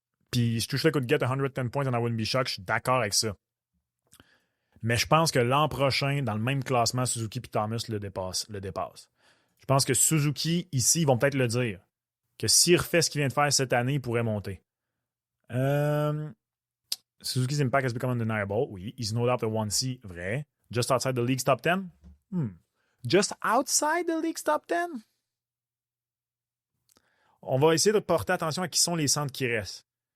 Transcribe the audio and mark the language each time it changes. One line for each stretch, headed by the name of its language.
French: Puis je touche là
English: could get 110 points and I wouldn't be shocked.
French: Je suis d'accord avec ça. Mais je pense que l'an prochain, dans le même classement, Suzuki et Thomas le dépassent. Je pense que Suzuki, ici, ils vont peut-être le dire. Que s'il refait ce qu'il vient de faire cette année, il pourrait monter.
English: Suzuki's impact has become undeniable. Oui. He's no doubt the 1C. Vrai. Just outside the league's top 10? Just outside the league's top 10?
French: On va essayer de porter attention à qui sont les centres qui restent.